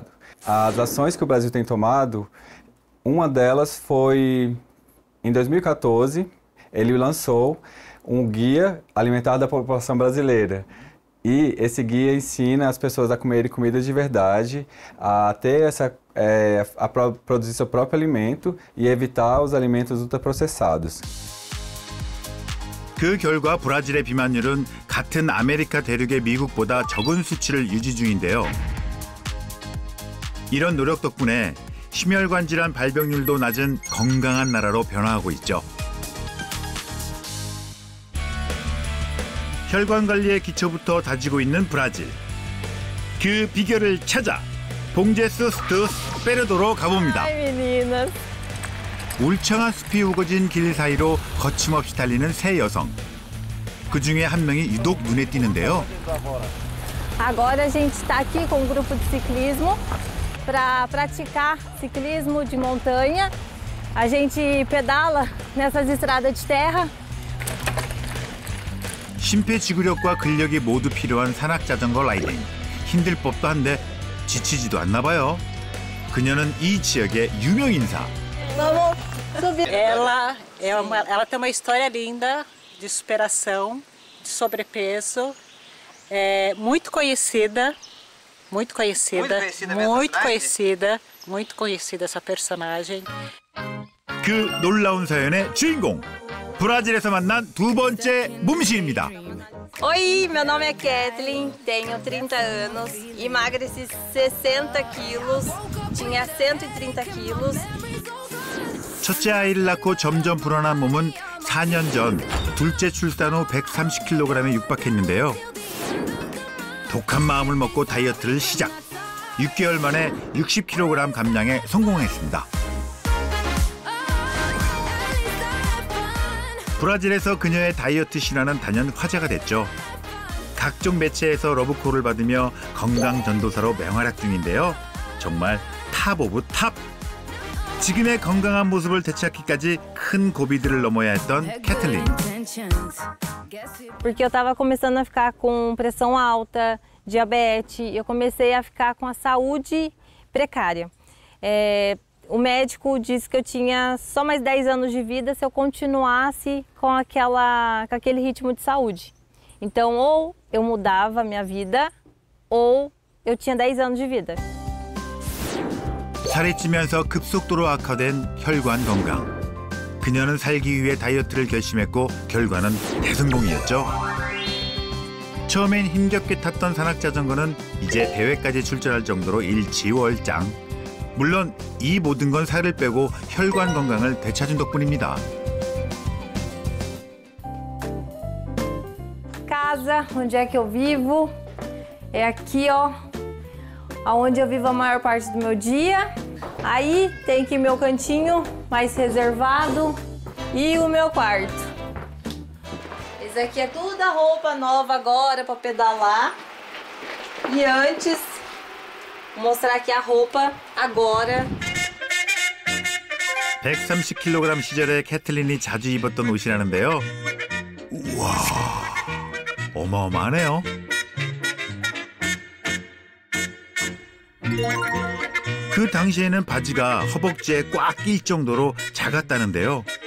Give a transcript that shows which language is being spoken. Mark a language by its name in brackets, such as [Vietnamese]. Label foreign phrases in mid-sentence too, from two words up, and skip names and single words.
[Portuguese] As ações que o Brasil tem tomado, uma delas foi, em 2014, ele lançou um guia alimentar da população brasileira. E esse guia ensina as pessoas a comerem comida de verdade, a ter a produzir seu próprio alimento e evitar os alimentos ultraprocessados. [Korean] 그 결과 브라질의 비만율은 같은 아메리카 대륙의 미국보다 적은 수치를 유지 중인데요. 이런 노력 덕분에 심혈관 질환 발병률도 낮은 건강한 나라로 변화하고 있죠. 혈관 관리의 기초부터 다지고 있는 브라질. 그 비결을 찾아 봉제스 스투스 페르도로 가봅니다. 울창한 숲이 우거진 길 사이로 거침없이 달리는 세 여성. 그중에 한 명이 유독 눈에 띄는데요. [Portuguese] Agora a gente está aqui com um grupo de ciclismo para praticar ciclismo de montanha. A gente pedala nessas estradas de terra. [Korean] 심폐지구력과 근력이 모두 필요한 산악자전거 라이딩. 힘들 법도 한데 지치지도 않나 봐요. 그녀는 이 지역의 유명 인사. [Portuguese] Ela tem uma história linda de superação, de sobrepeso. É muito conhecida essa personagem. [Korean] 그 놀라운 사연의 주인공, 브라질에서 만난 두 번째 몸신입니다. [Portuguese] Oi, meu nome é Kathleen, tenho 30 anos, emagreci 60 quilos, tinha 130 quilos. [Korean] 첫째 아이를 낳고 점점 불어난 몸은 4년 전 둘째 출산 후 130kg에 육박했는데요. 독한 마음을 먹고 다이어트를 시작. 6개월 만에 60kg 감량에 성공했습니다. 브라질에서 그녀의 다이어트 신화는 단연 화제가 됐죠. 각종 매체에서 러브콜을 받으며 건강 전도사로 맹활약 중인데요. 정말 [English] top of top! [Korean] 지금의 건강한 모습을 되찾기까지 큰 고비들을 넘어야 했던 캐틀린. [Portuguese] Porque eu estava começando a ficar com pressão alta, diabetes, eu comecei a ficar com a saúde precária. O médico disse que eu tinha só mais 10 anos de vida se eu continuasse com aquele ritmo de saúde. Então, ou eu mudava a minha vida, ou eu tinha 10 anos de vida. [Korean] 살이 찌면서 급속도로 악화된 혈관 건강. 그녀는 살기 위해 다이어트를 결심했고 결과는 대성공이었죠. 처음엔 힘겹게 탔던 산악자전거는 이제 대회까지 출전할 정도로 일취월장. 물론 이 모든 건 살을 빼고 혈관 건강을 되찾은 덕분입니다. [Portuguese] Casa, onde é que eu vivo? É aqui, ó, onde eu vivo a maior parte do meu dia. Aí tem aqui meu cantinho mais reservado e o meu quarto. Esse aqui é tudo a roupa nova agora para pedalar. E antes, vou mostrar aqui a roupa agora. [Korean] 130kg 시절에 캐틀린이 자주 입었던 옷이라는데요. 우와, 어마어마하네요. 그 당시에는 바지가 허벅지에 꽉 낄 정도로 작았다는데요.